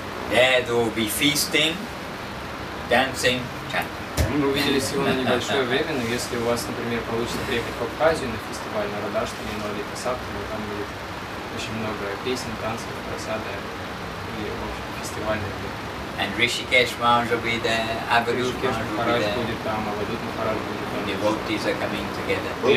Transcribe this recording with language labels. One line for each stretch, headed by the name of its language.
English: There will be feasting, dancing, chanting.
Russian: Мы увиделись всего на небольшое время, но если у вас, например, получится приехать в Абхазию на фестиваль на Радхаштами, на Lalita Saptami, там будет очень много песен, танцев, просада и, в общем, фестивальных.
English: And Rishikesh Maharaj will be there, Avadut Maharaj will be there. Devotees are coming together.